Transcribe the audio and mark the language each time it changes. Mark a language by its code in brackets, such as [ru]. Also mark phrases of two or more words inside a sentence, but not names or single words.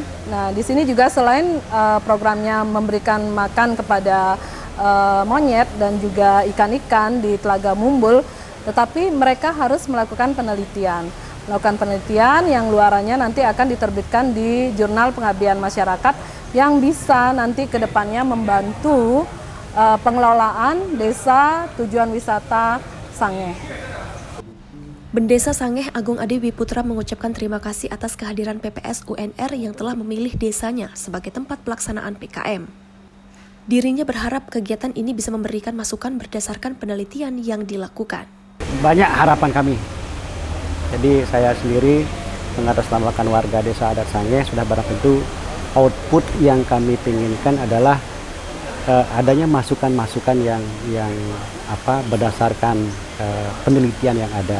[id] Nah, di sini juga selain programnya memberikan makan kepada monyet dan juga ikan-ikan di Telaga Mumbul, tetapi mereka harus melakukan penelitian yang luarannya nanti akan diterbitkan di jurnal pengabdian masyarakat yang bisa nanti ke depannya membantu pengelolaan desa tujuan wisata Sangeh. Bendesa Sangeh Agung Ade Wiputra mengucapkan terima kasih atas kehadiran PPS UNR yang telah memilih desanya sebagai tempat pelaksanaan PKM. Dirinya berharap kegiatan ini bisa memberikan masukan berdasarkan penelitian yang dilakukan. Banyak harapan kami. Jadi saya sendiri mengatasnamakan warga Desa Adat Sangeh sudah barang tentu output yang kami inginkan adalah adanya masukan-masukan yang berdasarkan penelitian yang ada.